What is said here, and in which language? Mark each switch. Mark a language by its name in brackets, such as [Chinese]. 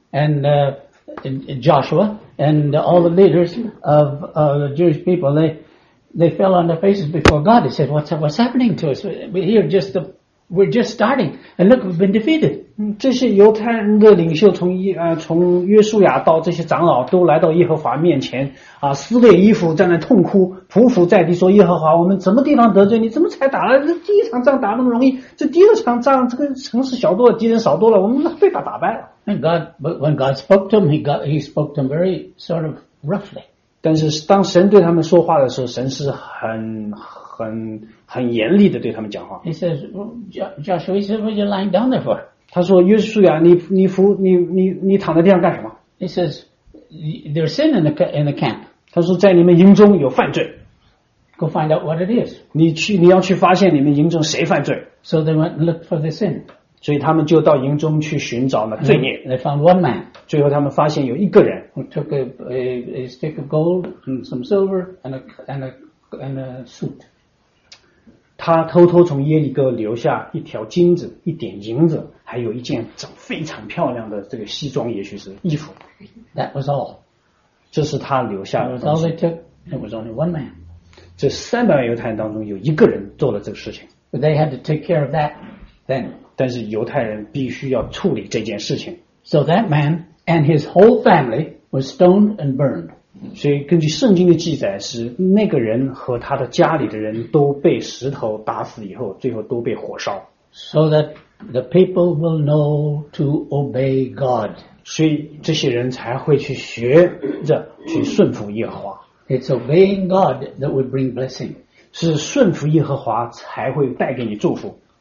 [English] andJoshua and all the leaders of the Jewish people, they fell on their faces before God. They said, "What's happening to us? We're just starting, and look, we've been defeated." [Chinese] 这些犹太人的领袖从约书亚到这些长老都来到耶和华面前啊，撕裂衣服，在那痛哭，匍匐在地说：“耶和华，我们什么地方得罪你？怎么才打了这第一场仗打那么容易？这第二场仗这个城市小多了，敌人少多了，我们被打败了。” [English] And God, but when God spoke to him, he spoke to him very sort of roughly. [Chinese] 但是当神对他们说话的时候，神是很严厉的对他们讲话。 [English] He says, "Joshua, what are you lying down there for?" [Chinese] 他说，约书亚，你躺在地上干什么 [English] ？He says, "There's sin in the camp." [Chinese] 他说，在你们营中有犯罪。 [English] Go find out what it is. [Chinese] 你要去发现里面营中谁犯罪。 [English] So they went and looked for the sin. [Chinese] 所以他们就到营中去寻找那罪孽。 [English] And they found one man. [Chinese] 最后他们发现有一个人。 [English] Who took a stick of gold and some silver and a suit. [Chinese] 他偷偷从耶利哥留下一条金子，一点银子，还有一件长非常漂亮的这个西装，也许是衣服。 [English] That was all. [Chinese] 这是他留下的。 [English] It was all they took. It was only one man. [Chinese] 这三百万犹太人当中有一个人做了这个事情。 [English] But they had to take care of that then. [Chinese] 但是犹太人必须要处理这件事情。 [English] So that man and his whole family was stoned and burned. [Chinese] 所以根据圣经的记载，是那个人和他的家里的人都被石头打死以后，最后都被火烧。 [English] So that the people will know to obey God. [Chinese] 所以这些人才会去学着去顺服耶和华。 [English] It's obeying God that would bring blessing. [Chinese] 是顺服耶和华才会带给你祝福。